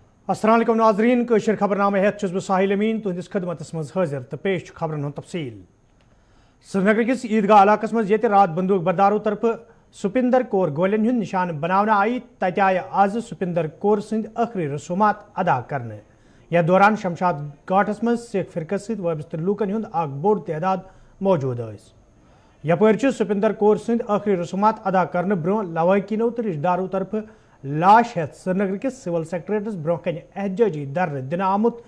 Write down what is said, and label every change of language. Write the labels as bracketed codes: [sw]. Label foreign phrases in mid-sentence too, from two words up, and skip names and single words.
[ks] अस्सलाम वालेकुम नाज़रीन कशर खबरनामे हेत छुस बह साहिल अमीन तुहंदिस खिदमतस मज हाजिर तो पेश खबरन हुंद तफसील। श्रीनगर किस ईदगाह इलाकस मज येते रात बंदूक बरदारों तरफ सुपिंदर कौर गोलियन हुंद निशान बनावना आई तते आय आज सुपिंदर कौर सद आखिरी रसूमात अदा करने। यह दौरान शमशाद घाटस मज सिख फिरकस सद वाबस्त लूकन हुंद अख बोड़ तादाद मौजूद अस। यपर सुपिंदर कौर सद आखिरी रसूमात अदा करने ब्रो लवाकिनो तो रिश्तेदारों तरफ लाश हेत श्रीनगर किस सिविल सेक्रेटरीस ब्रो कन एहजाजी दर दिन आमुत।